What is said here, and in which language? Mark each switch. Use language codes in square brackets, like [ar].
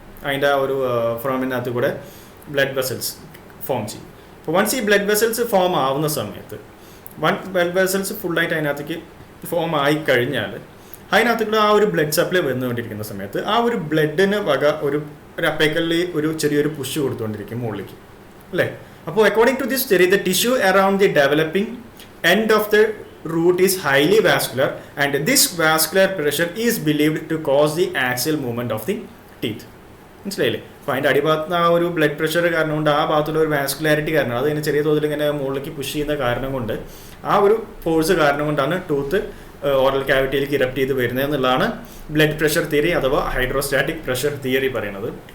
[ml] അതിൻ്റെ ആ ഒരു ഫ്രോമിനകത്ത് കൂടെ ബ്ലഡ് വെസൽസ് ഫോം ചെയ്യും. അപ്പോൾ വൺസ് ഈ ബ്ലഡ് വെസൽസ് ഫോം ആവുന്ന സമയത്ത് ബ്ലഡ് വെസൽസ് ഫുള്ളായിട്ട് അതിനകത്തേക്ക് ഫോം ആയി കഴിഞ്ഞാൽ അതിനകത്ത് കൂടെ ആ ഒരു ബ്ലഡ് സപ്ലൈ വന്നുകൊണ്ടിരിക്കുന്ന സമയത്ത് ആ ഒരു ബ്ലഡിന് വക ഒരു അപ്പേക്കലിൽ ഒരു ചെറിയൊരു പുഷ് കൊടുത്തുകൊണ്ടിരിക്കും മുകളിലേക്ക്, അല്ലേ? അപ്പോൾ [en] According to this theory, the tissue around the developing end of the root is highly vascular and this vascular pressure is believed to cause the axial movement of the teeth. [ml] മനസ്സിലായില്ലേ? അപ്പോൾ അതിൻ്റെ അടിഭാഗത്ത് ആ ഒരു blood pressure കാരണം കൊണ്ട് ആ ഭാഗത്തുള്ള ഒരു വാസ്കുലാരിറ്റി കാരണം അത് ഇങ്ങനെ ചെറിയ തോതിൽ ഇങ്ങനെ മുകളിലേക്ക് പുഷ് ചെയ്യുന്ന കാരണം കൊണ്ട് ആ ഒരു ഫോഴ്സ് കാരണം കൊണ്ടാണ് ടൂത്ത് ഓറൽ ക്യാവിറ്റിയിലേക്ക് ഇറപ്റ്റ് ചെയ്ത് വരുന്നത് എന്നുള്ളതാണ് ബ്ലഡ് പ്രഷർ തിയറി അഥവാ ഹൈഡ്രോസ്റ്റാറ്റിക് പ്രഷർ തിയറി പറയുന്നത്.